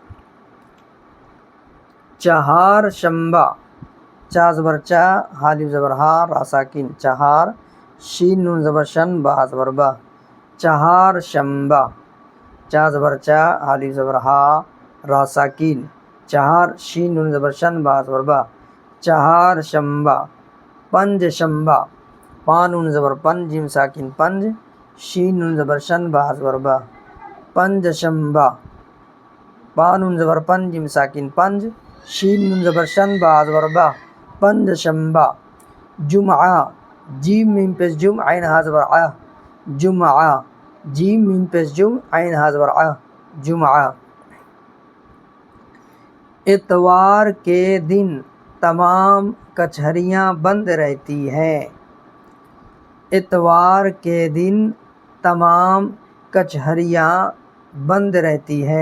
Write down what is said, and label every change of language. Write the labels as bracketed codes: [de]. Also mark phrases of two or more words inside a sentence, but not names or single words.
[ur] چہار شنبہ، چا زبر چا، حالف زبر ہا، را ساکن، چہار، شین نون زبر شن، با ہا زبر با، چہار شنبہ، چا زبر چا، الف زبر ہا، را ساکین، چہار، شین نون زبر شن، با زبر با، چہار شنبہ۔ پنج شنبہ، پا نون زبر پن، جیم ساکن پنج، شین نون زبر شن، با زبر با، پنج شنبہ، پا نون زبر پن، جیم ساکن پنج، شین نون زبر شن، با زبر با، پنج شنبہ۔ جمعہ، جیم میم پیش جم، عین ہا زبر ع، جمعہ، جیم میم پیش جم، عین ہا زبر ع، جمعہ۔ اتوار کے دن تمام کچہریاں بند رہتی ہیں، اتوار کے دن تمام کچہریاں بند رہتی ہیں۔